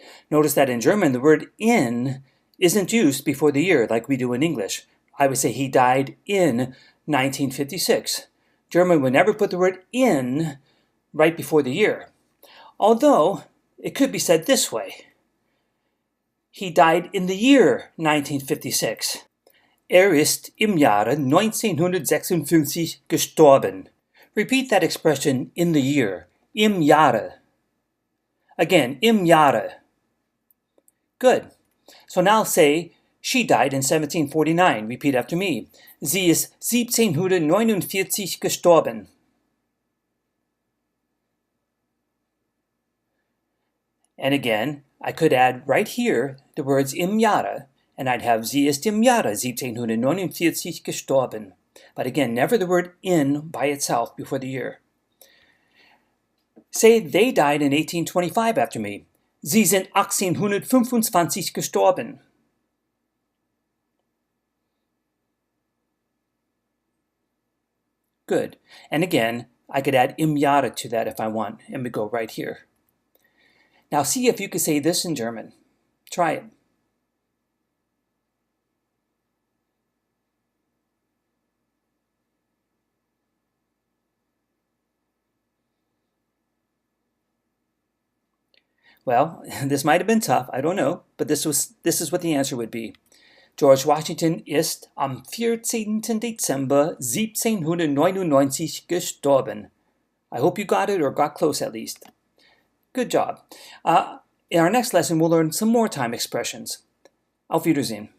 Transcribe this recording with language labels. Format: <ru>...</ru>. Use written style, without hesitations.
<en>Notice that in German, the word in isn't used before the year like we do in English. I would say he died in 1956. German would never put the word in right before the year. Although, it could be said this way. He died in the year 1956.</en> <de>Er ist im Jahre 1956 gestorben.</de> <en>Repeat that expression, in the year.</en> <de>Im Jahre.</de> <en>Again,</en> <de>im Jahre.</de> <en>Good. So now say, she died in 1749. Repeat after me.</en> <de>Sie ist 1749 gestorben.</de> <en>And again, I could add right here the words im Jahre, and I'd have</en> <de>sie ist im Jahre 1749 gestorben.</de> <en>But again, never the word in by itself before the year. Say they died in 1825 after me.</en> <de>Sie sind 1825 gestorben.</de> <en>Good. And again, I could add im Jahre to that if I want, and we go right here. Now see if you can say this in German. Try it. Well, this might have been tough, I don't know, but this is what the answer would be.</en> <de>George Washington ist am 14. Dezember 1799 gestorben.</de> <en>I hope you got it, or got close at least. Good job. In our next lesson, we'll learn some more time expressions.</en> <de>Auf Wiedersehen.</de>